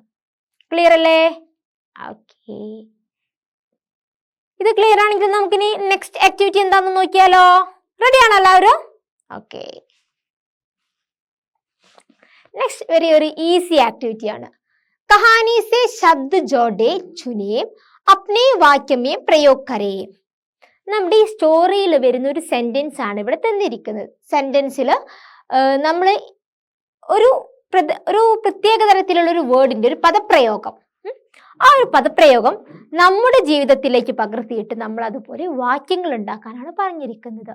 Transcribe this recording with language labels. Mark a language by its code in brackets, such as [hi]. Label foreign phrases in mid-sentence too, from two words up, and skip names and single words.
[ml] ക്ലിയർ അല്ലേ? ഓക്കെ. ഇത് ക്ലിയർ ആണെങ്കിൽ നമുക്കിനി നെക്സ്റ്റ് ആക്ടിവിറ്റി എന്താണെന്ന് നോക്കിയാലോ? റെഡി ആണോ എല്ലാവരും? ഓക്കെ. നെക്സ്റ്റ് ഒരു ഈസി ആക്ടിവിറ്റി ആണ്. [hi] कहानी से शब्द जोड़े चुने अपने वाक्य में प्रयोग करें. [ml] നമ്മുടെ ഈ സ്റ്റോറിയിൽ വരുന്ന ഒരു സെന്റൻസ് ആണ് ഇവിടെ തന്നിരിക്കുന്നത്. സെന്റൻസിൽ നമ്മൾ ഒരു പ്രത്യേക തരത്തിലുള്ള ഒരു വേർഡിന്റെ ഒരു പദപ്രയോഗം, ആ ഒരു പദപ്രയോഗം നമ്മുടെ ജീവിതത്തിലേക്ക് പകർത്തിയിട്ട് നമ്മൾ അതുപോലെ വാക്യങ്ങൾ ഉണ്ടാക്കാനാണ് പറഞ്ഞിരിക്കുന്നത്.